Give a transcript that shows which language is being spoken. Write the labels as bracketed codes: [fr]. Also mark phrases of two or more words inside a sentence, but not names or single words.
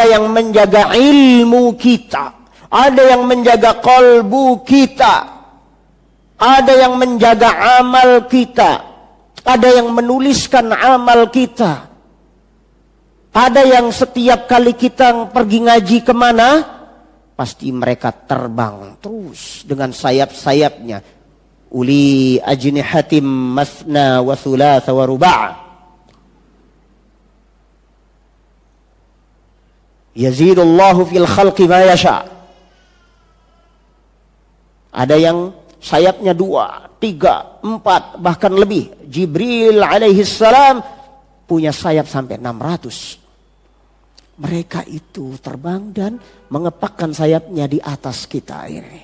[id] yang menjaga ilmu kita, ada yang menjaga kalbu kita, ada yang menjaga amal kita, ada yang menuliskan amal kita, ada yang setiap kali kita pergi ngaji kemana, pasti mereka terbang terus dengan sayap-sayapnya. [ar] أولي أجنحة مثنى وثلاث ورباع'. يزيد الله في الخلق ما يشاء'. [id] Ada yang sayapnya 2, 3, 4, bahkan lebih. Jibril [ar] عليه السلام [id] punya sayap sampai 600. Mereka itu terbang dan mengepakkan sayapnya di atas kita ini.